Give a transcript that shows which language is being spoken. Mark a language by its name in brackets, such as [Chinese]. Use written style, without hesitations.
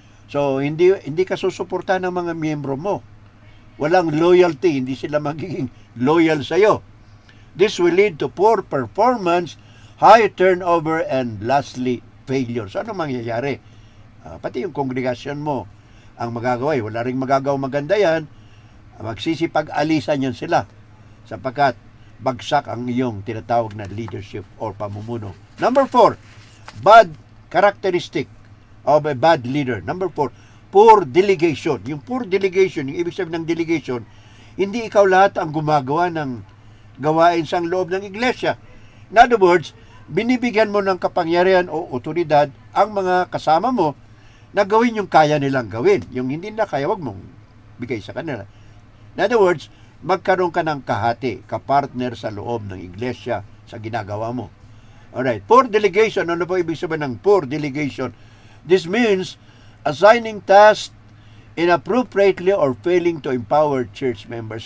[Filipino] So, hindi ka susuporta ng mga miyembro mo. Walang loyalty, hindi sila magiging loyal sa iyo. [English] This will lead to poor performance, high turnover, and lastly, failure. [Filipino] So, ano mangyayari? Pati yung kongregasyon mo, ang magagawa, wala ring magagawa maganda yan, magsisipag-alisan yan sila sapagkat bagsak ang iyong tinatawag na leadership or pamumuno. [English] Number 4, bad characteristic of a bad leader. Number 4, poor delegation. [Filipino] Yung poor delegation, yung ibig sabihin ng delegation, hindi ikaw lahat ang gumagawa ng gawain sa loob ng iglesia. [English] In other words, [Filipino] binibigyan mo ng kapangyarihan o otoridad ang mga kasama mo na gawin yung kaya nilang gawin. Yung hindi na kaya, wag mong bigay sa kanila. [English] In other words, [Filipino] magkaroon ka ng kahati, kapartner sa loob ng iglesia sa ginagawa mo. [English] Alright, poor delegation. [Filipino] Ano po ibig sabihin ng poor delegation? [English] This means assigning tasks inappropriately or failing to empower church members.